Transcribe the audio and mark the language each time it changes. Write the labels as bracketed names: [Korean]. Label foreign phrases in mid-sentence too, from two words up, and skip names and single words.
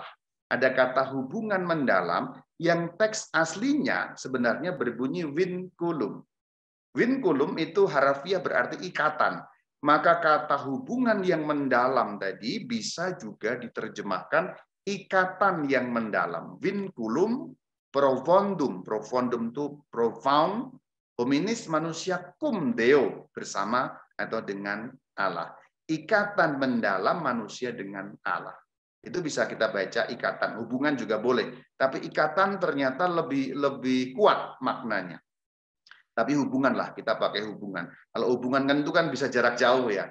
[Indonesian] Ada kata hubungan mendalam yang teks aslinya sebenarnya berbunyi vinculum. Vinculum itu harafiah berarti ikatan. Maka kata hubungan yang mendalam tadi bisa juga diterjemahkan ikatan yang mendalam. [Latin] Vinculum profundum. [Indonesian] Profundum itu profound. [Latin] Hominis manusia cum Deo, [Indonesian] bersama atau dengan Allah. Ikatan mendalam manusia dengan Allah. Itu bisa kita baca ikatan. Hubungan juga boleh. Tapi ikatan ternyata lebih kuat maknanya. Tapi hubunganlah, kita pakai hubungan. Kalau hubungan kan itu kan bisa jarak jauh ya.